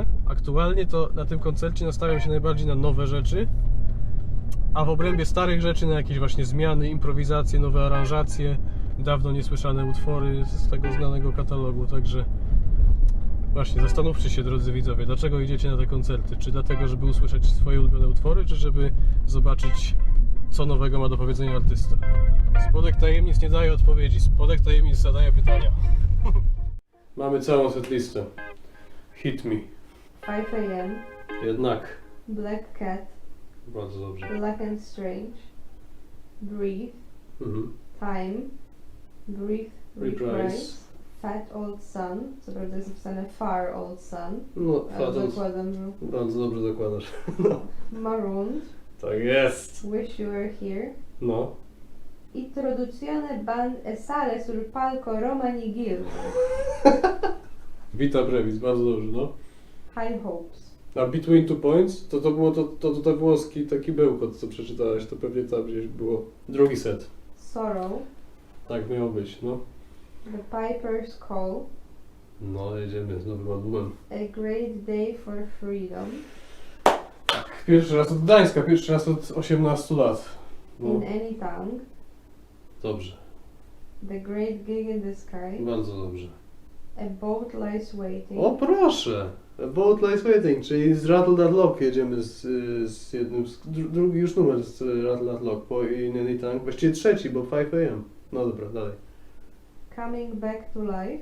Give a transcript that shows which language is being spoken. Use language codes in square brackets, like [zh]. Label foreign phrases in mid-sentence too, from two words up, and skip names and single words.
[pl] Aktualnie to na tym koncercie nastawiam się najbardziej na nowe rzeczy, a w obrębie starych rzeczy na jakieś właśnie zmiany, improwizacje, nowe aranżacje, dawno niesłyszane utwory z tego znanego katalogu, także właśnie zastanówcie się, drodzy widzowie, dlaczego idziecie na te koncerty? Czy dlatego, żeby usłyszeć swoje ulubione utwory, czy żeby zobaczyć, co nowego ma do powiedzenia artysta? Spodek tajemnic nie daje odpowiedzi, spodek tajemnic zadaje pytania. Mamy całą setlistę. [en] Hit me. [pl] 5 AM, Jednak. Black Cat, Bardzo dobrze. Luck and Strange, Breathe, Time, Breathe, Reprise, Fat Old Sun, co prawda jest napisane Far Old Sun, No, ale zakładam, że bardzo dobrze zakładasz. Marooned, Tak jest. Wish You Were Here, No. [it] Introduzione e sale sul palco Romani Guild, [pl] Vita Brevis, bardzo dobrze, no. High Hopes. A Between Two Points, to było to włoski taki bełkot, co przeczytałeś, to pewnie tam gdzieś było. Drugi set. Sorrow. Tak miało być, no. The Piper's Call. No, jedziemy z nowym albumem. A Great Day for Freedom. Pierwszy raz od Gdańska, pierwszy raz od 18 lat. No, In Any Tongue. dobrze, The Great Gig in the Sky. bardzo dobrze. A Boat Lies Waiting. O proszę! A Boat Lies Waiting, czyli z Rattle That Lock jedziemy z jednym, drugi już numer z Rattle That Lock po In Any Tongue, właściwie trzeci, bo 5 AM. No dobra, dalej. Coming Back to Life.